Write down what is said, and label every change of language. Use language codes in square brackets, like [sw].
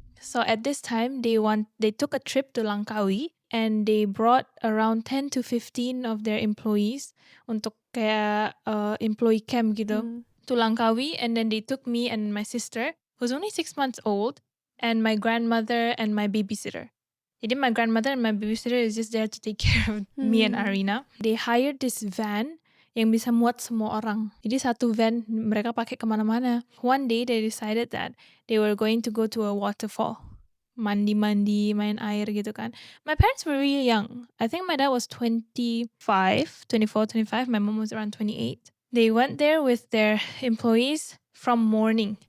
[en] So at this time they took a trip to Langkawi and they brought around 10 to 15 of their employees [id] untuk kayak [en] employee camp gitu to Langkawi, and then they took me and my sister who's only 6 months old and my grandmother and my babysitter. Jadi my grandmother and my babysitter is just there to take care of me and Arina. They hired this van [id] yang bisa muat semua orang. Jadi satu van mereka pakai kemana-mana. [en] One day they decided that they were going to go to a waterfall. [id] Mandi-mandi, main air gitu kan. [en] My parents were really young. I think my dad was 24, 25. My mom was around 28. They went there with their employees from morning.